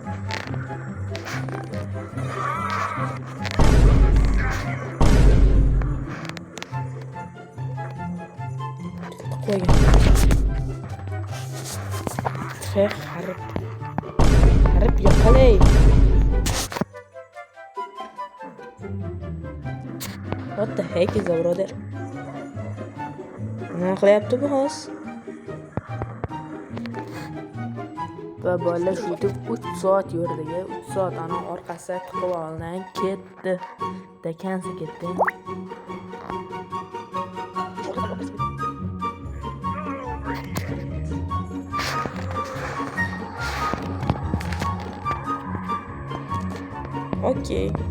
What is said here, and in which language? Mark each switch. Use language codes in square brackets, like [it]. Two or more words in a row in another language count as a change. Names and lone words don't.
[uz] Qo'ygan. Harib yo'qolay. [en] What the heck is that, brother? [uz] Nima qilyapti bu hozir? Va bola shu deb 3 soat yurdik. 3 soat ana orqasiga tiqib olgan, ketdi. Dakansi ketdi. Okey.